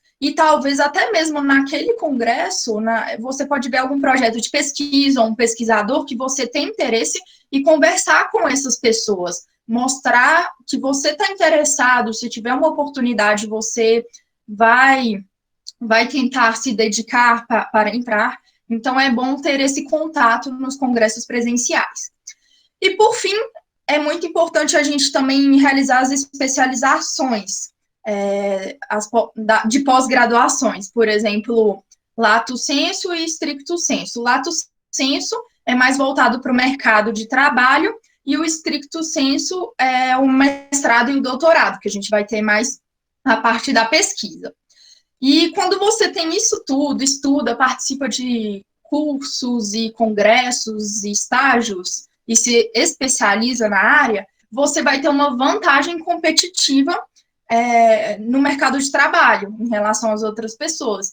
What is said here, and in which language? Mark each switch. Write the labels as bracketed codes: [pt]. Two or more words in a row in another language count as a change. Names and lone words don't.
[pt] E talvez até mesmo naquele congresso, você pode ver algum projeto de pesquisa, ou um pesquisador que você tem interesse e conversar com essas pessoas, mostrar que você está interessado, se tiver uma oportunidade, você vai tentar se dedicar para entrar. Então, é bom ter esse contato nos congressos presenciais. E, por fim, é muito importante a gente também realizar as especializações de pós-graduações, por exemplo, lato sensu e stricto sensu. Lato sensu é mais voltado para o mercado de trabalho e o stricto sensu é o mestrado e o doutorado, que a gente vai ter mais a parte da pesquisa. E quando você tem isso tudo, estuda, participa de cursos e congressos e estágios e se especializa na área, você vai ter uma vantagem competitiva no mercado de trabalho em relação às outras pessoas.